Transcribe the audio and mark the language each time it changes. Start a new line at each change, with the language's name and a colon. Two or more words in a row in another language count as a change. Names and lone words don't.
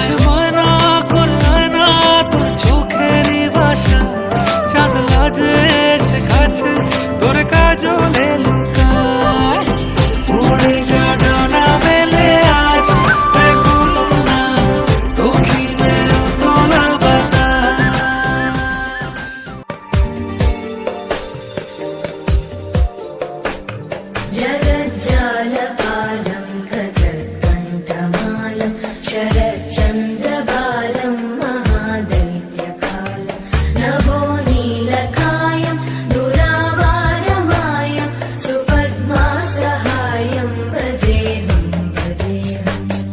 Bangla: ময়না করে আয়না তোর চোখেরই ভাষা, চাঁদ লাজে এসে কাছে তোর কাজলে লুকায়। উড়ে যা ডানা মেলে আজ বেগুন না দক্ষিণে তোলা বাতাস।
Sanskrit: जगज्जालपालं गजत्कण्ठमालं शरच्चन्द्रबालं महादैत्यकालं नभो नीलकायं दुरावारमायं सुपद्मासहायं भजेऽहं भजेऽहम्